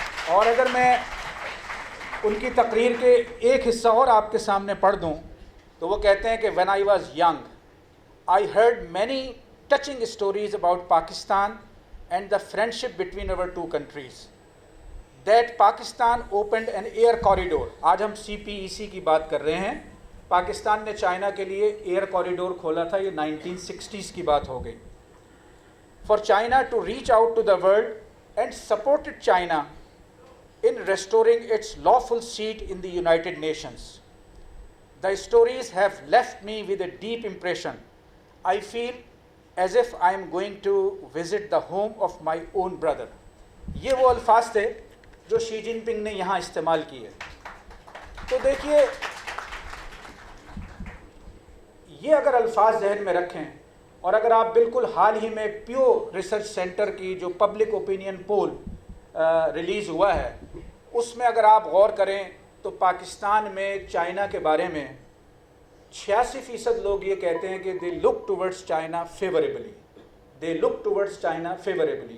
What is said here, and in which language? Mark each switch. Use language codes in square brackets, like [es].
[ur] اور اگر میں ان کی تقریر کے ایک حصہ اور آپ کے سامنے پڑھ دوں تو وہ کہتے ہیں کہ [en] when I was young, I heard many touching stories about Pakistan and the friendship between our two countries. That Pakistan opened an air corridor. [ur] آج ہم CPEC کی بات کر رہے ہیں، پاکستان نے چائنا کے لیے ایئر کوریڈور کھولا تھا، یہ 1960s کی بات ہو گئی۔ [en] For China to reach out to the world and supported China in restoring its lawful seat in the United Nations. The stories have left me with a deep impression. I feel as if I am going to visit the home of my own brother. [ur] یہ وہ الفاظ تھے جو شی جن پنگ نے یہاں استعمال کیے۔ تو دیکھیے، یہ اگر الفاظ ذہن میں رکھیں اور اگر آپ بالکل حال ہی میں پیو ریسرچ سینٹر کی جو پبلک اوپینین پول ریلیز ہوا ہے اس میں اگر آپ غور کریں تو پاکستان میں چائنا کے بارے میں 86% لوگ یہ کہتے ہیں کہ [en] They look towards China favourably, they look towards China favourably.